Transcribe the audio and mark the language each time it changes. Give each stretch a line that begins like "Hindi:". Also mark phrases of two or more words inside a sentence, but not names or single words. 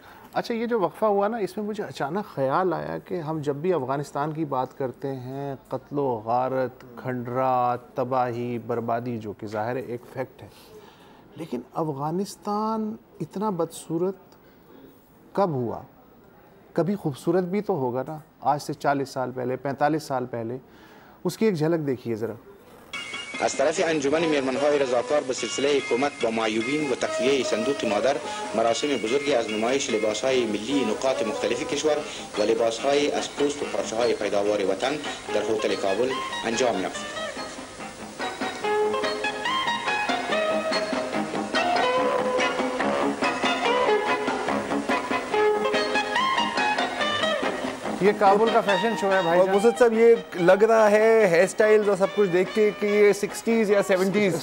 Hindi: अच्छा, ये जो वक्फा हुआ ना, इसमें मुझे अचानक ख्याल आया कि हम जब भी अफ़गानिस्तान की बात करते हैं, कत्लो गारत, खंडरात, तबाही, बर्बादी, जो कि ज़ाहिर है एक फैक्ट है, लेकिन अफ़गानिस्तान इतना बदसूरत कब हुआ? कभी खूबसूरत भी तो होगा ना। आज से 40 साल पहले, 45 साल पहले, उसकी एक झलक देखिए ज़रा।
Persian: از طرف انجمن میرمن‌های رضاکار به سلسله کمک با معیوبین و تقویه صندوق مادر مراسم بزرگی از نمایش لباس‌های ملی نقاط مختلف کشور و لباس‌های از پوست و پارچه‌های پیداوار وطن در هتل کابل انجام یافت.
Hindi: ये काबुल का फैशन शो है भाई। और मुसद साहब, ये लग रहा है
English: hair styles
Hindi: और सब कुछ देख के कि ये 60s या 70s